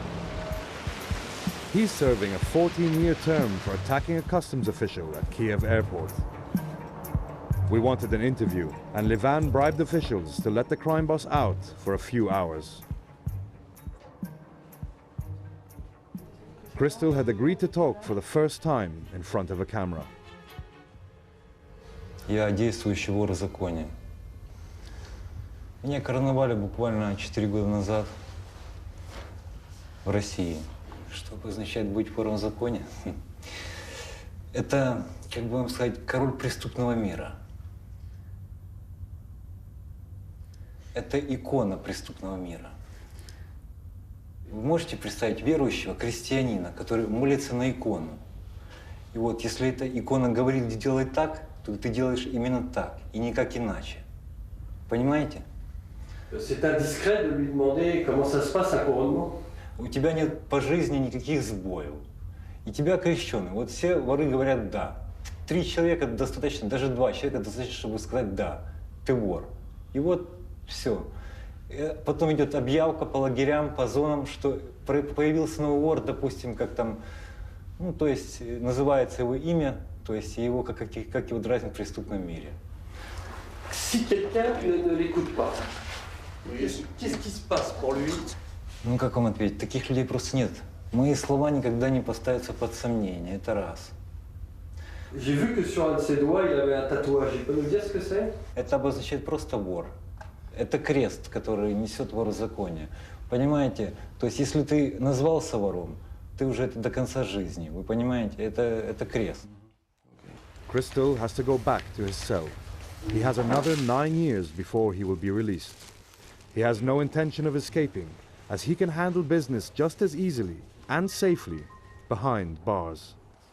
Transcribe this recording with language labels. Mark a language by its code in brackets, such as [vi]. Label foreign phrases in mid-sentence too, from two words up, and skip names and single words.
[en] He's serving a 14-year term for attacking a customs official at Kiev airport. We wanted an interview, and Levan bribed officials to let the crime boss out for a few hours. Crystal had agreed to talk for the first time in front of a camera. [ru] Я действующий вор в законе. Меня короновали буквально 4 года назад в России. Что означает быть вором в законе? Это, как бы вам сказать, король преступного мира. Это икона преступного мира. Вы можете представить верующего крестьянина, который молится на икону. И вот, если эта икона говорит, делай так, то ты делаешь именно так, и никак иначе. Понимаете? [fr] C'est indiscret de lui demander comment ça se passe un couronnement. [ru] У тебя нет по жизни никаких сбоев. И тебя крещеный. Вот все воры говорят «да». 3 человека достаточно, даже 2 человека достаточно, чтобы сказать «да, ты вор». И вот все. Потом идет объявка по лагерям, по зонам, что появился новый вор, допустим, как там, ну, то есть называется его имя, то есть его, как его дразнят в преступном мире. [fr] Si quelqu'un ne l'écoute pas, qu'est-ce qui se passe pour lui? [ru] Ну, как вам ответить? Таких людей просто нет. Мои слова никогда не поставятся под сомнение, это раз. [fr] J'ai vu que sur un de ses doigts, il avait un tatouage. Il peut nous dire ce que c'est? [ru] Это обозначает просто вор. Это крест, который несет вор в законе. Понимаете? То есть, если ты назвался вором, ты уже это до конца жизни. Вы понимаете? Это крест. [en] Crystal has to go back to his cell. He has another 9 years before he will be released. He has no intention of escaping, as he can handle business just as easily and safely behind bars.